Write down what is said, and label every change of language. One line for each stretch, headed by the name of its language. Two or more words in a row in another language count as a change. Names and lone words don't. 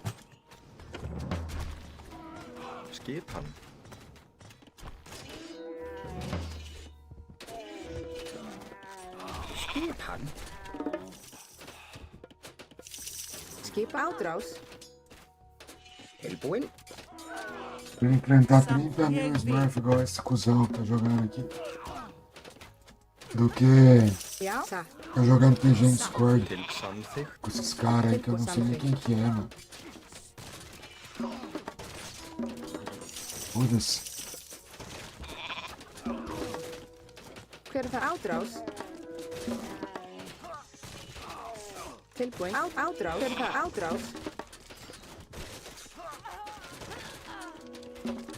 Icelandic: Skipan. Skipan. Skip átrás. Tilbúin.
Portuguese: Pra enfrentar 30 mil Smurf igual esse cuzão que tá jogando aqui. Do que
Icelandic: Já. Satt.
Portuguese: ficar jogando PG em Discord
Icelandic: Til samþykkt.
Portuguese: com esses caras aí que eu não sei nem quem que é, mano. Foda-se.
Icelandic: Hver er það átrás? Tilbúin. Átrás. Hver er það átrás?